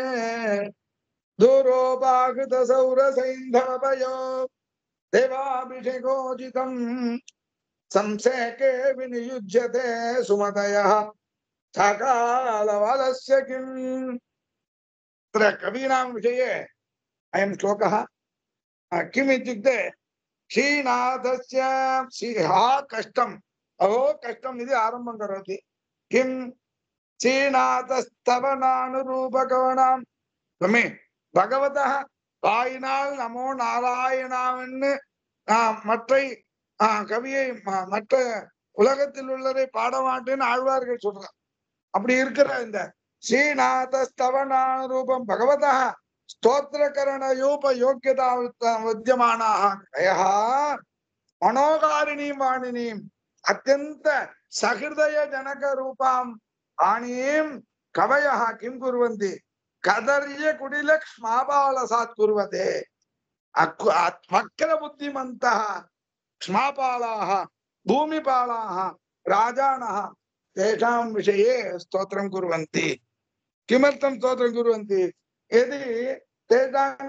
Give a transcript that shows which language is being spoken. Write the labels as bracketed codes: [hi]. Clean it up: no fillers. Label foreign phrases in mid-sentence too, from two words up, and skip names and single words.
[sa] दूरोपाकृतसौरसैन्धवपयो देवाभिषेकोचितं संसेके विनियुज्यते सुमतयः सकालवलस्य किम् तत्र कवीनां विषये अयं श्लोकः किम् इत्युक्ते श्रीनाथस्य श्रीहा कष्टम् अहो कष्टम् इति आरम्भं करोति किं श्रीनाथस्तवनानुरूपकवनां त्वमे भगवतः [ta] வாயினால் நமோ நாராயணாவன்னு மற்றை கவியை மற்ற உலகத்தில் உள்ளதை பாட மாட்டேன்னு ஆழ்வார்கள் சொல்றார் அப்படி இருக்கிற இந்த [sa] श्रीनाथस्तवनानुरूपं भगवतः स्तोत्रकरणयोपयोग्यता विद्यमानाः कयः मनोकारिणीं वाणिनीं अत्यंत सहृदयजनकरूपां वाणीं कवयः किं कुर्वन्ति कदर्य कुटिलक्ष्मापालसात् कुर्वते वक्रबुद्धिमन्तः क्ष्मापालाः भूमिपालाः राजानः तेषां विषये स्तोत्रं कुर्वन्ति किमर्थं स्तोत्रं कुर्वन्ति यदि तेषां